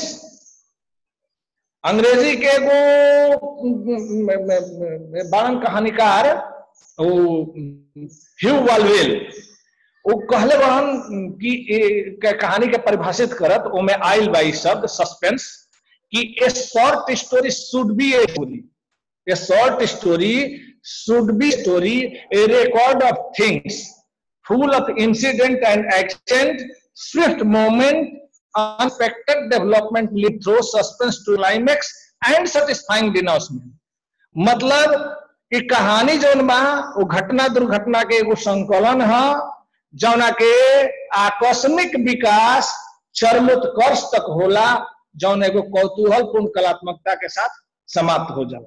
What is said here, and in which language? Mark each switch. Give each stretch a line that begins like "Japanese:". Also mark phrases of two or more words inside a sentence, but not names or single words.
Bhojpuri: अंग्रेजी के एगो बारन कहानीकार ह्यू वाल्वेल वो कहले बहन कि कहानी के परिभाषित करत ओमे आइल बाई शब्द सस्पेंस कि
English: a short story should be a story, a short story should be story, a record of things full of incident and extent, swift moment, unexpected development lead through suspense to climax and satisfying denouncement।
Bhojpuri: मतलब कि कहानी जौन बा वो घटना दुर्घटना के एगो संकलन है जौना के आकस्मिक विकास चरमोत्कर्ष तक होला, जौन एगो कौतूहलपूर्ण कलात्मकता के साथ समाप्त हो जाला।